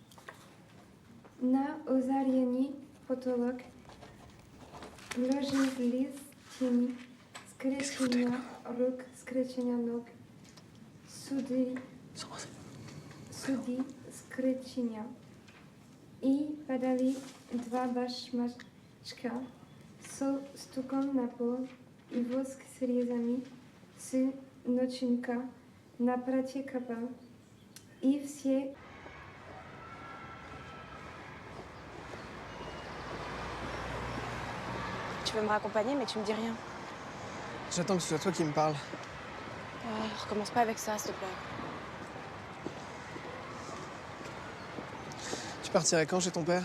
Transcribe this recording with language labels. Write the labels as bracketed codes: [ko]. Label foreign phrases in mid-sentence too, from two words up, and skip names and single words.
[ru] На озаренный потолок ложились тени, скрещения рук, скрещения ног, суды, скрещения. И падали два башмачка со стуком на пол и воск с резами, с ночинка на платье капал, и все... [fr] Tu veux me raccompagner, mais tu me dis rien. J'attends que ce soit toi qui me parles. Recommence pas avec ça, s'il te plaît. Tu partirais quand chez ton père?